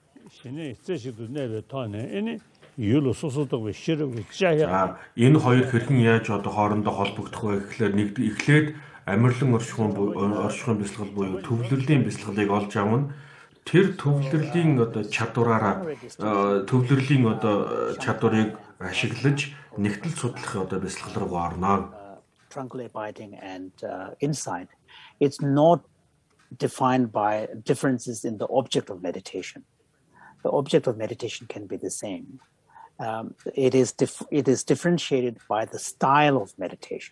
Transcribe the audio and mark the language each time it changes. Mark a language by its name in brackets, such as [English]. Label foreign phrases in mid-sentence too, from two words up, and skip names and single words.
[Mongolian] Энэ хоёр хэрхэн яаж одоо хоорондоо холбогдох вэ гэхээр эхлээд амирлан оршихуйн бясалгал буюу төвлөрлийн бясалгалыг олж авна. Тэр төвлөрлийн одоо чадварыг ашиглаж нэгтэл судлах одоо бясалгал руу орно. [English] Tranquil abiding and insight, it's not defined by differences in the object of meditation. The object of meditation can be the same. It is differentiated by the style of meditation.